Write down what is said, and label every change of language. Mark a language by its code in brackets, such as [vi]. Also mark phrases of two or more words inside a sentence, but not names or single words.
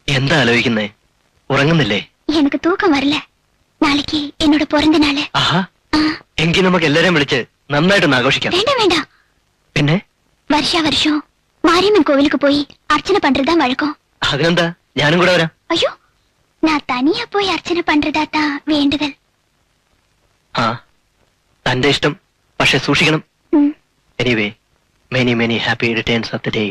[ml] എന്താ ആലോചിക്കുന്നേ? ഉറങ്ങുന്നില്ലേ? [ta] எனிக்கு தூக்கம் வரில்ல. நாளைக்கு என்னோட பிறந்த நாள். [ml] ആഹാ, എങ്കിൽ നമുക്ക് എല്ലാരെയും വിളിച്ച് നന്നായിട്ടൊന്ന് ആഘോഷിക്കാം. വേണ്ട വേണ്ട. പിന്നെ [ta] വർഷം മാரியம்மன் கோவிலுக்கு போய் அர்ச்சனை பண்றதா வழக்கம். [ml] അതിനെന്താ, ഞാനും കൂടെ വരാം. [ta] ஐயோ, நான் தனியா போய் அர்ச்சனை பண்றதா தான் வேண்டுதல். [ml] ആ, തന്റെ ഇഷ്ടം, പക്ഷെ സൂക്ഷിക്കണം. [en] Anyway, many many happy returns of the day.